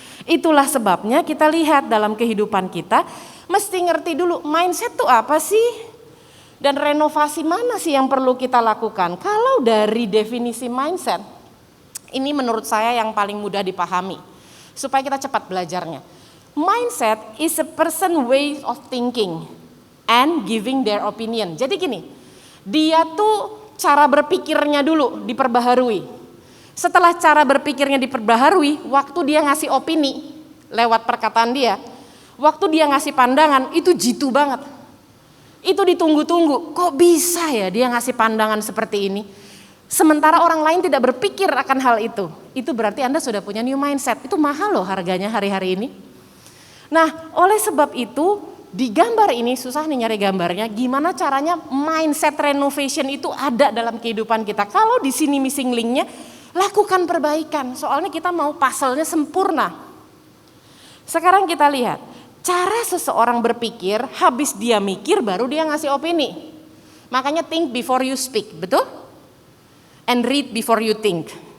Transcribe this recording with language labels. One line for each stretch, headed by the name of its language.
Indonesian: Itulah sebabnya kita lihat dalam kehidupan kita mesti ngerti dulu mindset tuh apa sih? Dan renovasi mana sih yang perlu kita lakukan? Kalau dari definisi mindset, ini menurut saya yang paling mudah dipahami supaya kita cepat belajarnya.
English: Mindset is a person way of thinking and giving their opinion.
Indonesian: Jadi gini, dia tuh cara berpikirnya dulu diperbaharui. Setelah cara berpikirnya diperbaharui, waktu dia ngasih opini lewat perkataan dia, waktu dia ngasih pandangan itu jitu banget. Itu ditunggu-tunggu, kok bisa ya dia ngasih pandangan seperti ini? sementara orang lain tidak berpikir akan hal itu berarti Anda sudah punya
English: new mindset.
Indonesian: Itu mahal loh harganya hari-hari ini. Nah, oleh sebab itu di gambar ini, susah nih nyari gambarnya, gimana caranya mindset renovation itu ada dalam kehidupan kita. Kalau di sini missing linknya, lakukan perbaikan, soalnya kita mau puzzle-nya sempurna. Sekarang kita lihat, cara seseorang berpikir, habis dia mikir baru dia ngasih opini. Makanya
English: think before you speak, betul? And read before you think.